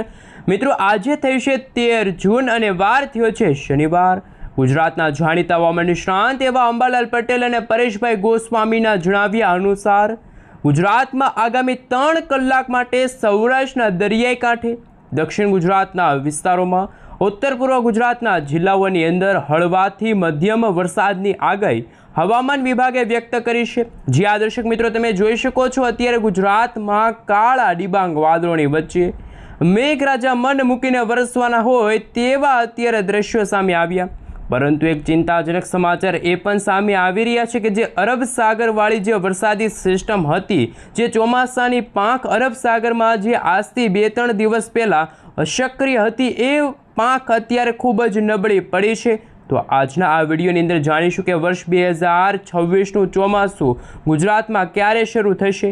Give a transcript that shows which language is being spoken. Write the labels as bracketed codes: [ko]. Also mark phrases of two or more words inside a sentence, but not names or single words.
[gu] મિત્રો, આજે થઈ છે 13 જૂન અને વાર થયો છે શનિવાર। ગુજરાતના જાણીતા હવામાન નિષ્ણાંત એવા અંબાલાલ પટેલ અને પરેશભાઈ ગોસ્વામીના જણાવ્યા અનુસાર ગુજરાતમાં આગામી 3 કલાક માટે સૌરાષ્ટ્રના દરિયાઈ કાંઠે, દક્ષિણ ગુજરાતના વિસ્તારોમાં, ઉત્તર પૂર્વ ગુજરાતના જિલ્લાઓની અંદર હળવાથી મધ્યમ વરસાદની આગાહી હવામાન વિભાગે વ્યક્ત કરી છે। જી આ દર્શક મિત્રો તમે જોઈ શકો છો, અત્યારે ગુજરાતમાં કાળા ડિબાંગ વાદળોની વચ્ચે મેઘરાજા મન મૂકીને વરસવાના હોય તેવા અત્યારે દૃશ્યો સામે આવ્યા। પરંતુ એક ચિંતાજનક સમાચાર એ પણ સામે આવી રહ્યા છે કે જે અરબ સાગરવાળી જે વરસાદી સિસ્ટમ હતી, જે ચોમાસાની પાંખ અરબ સાગરમાં જે આજથી 2-3 દિવસ પહેલા સક્રિય હતી, એ પાંખ અત્યારે ખૂબ જ નબળી પડી છે। તો આજના આ વિડીયોની અંદર જાણીશું કે વર્ષ 2026નું ચોમાસું ગુજરાતમાં ક્યારે શરૂ થશે।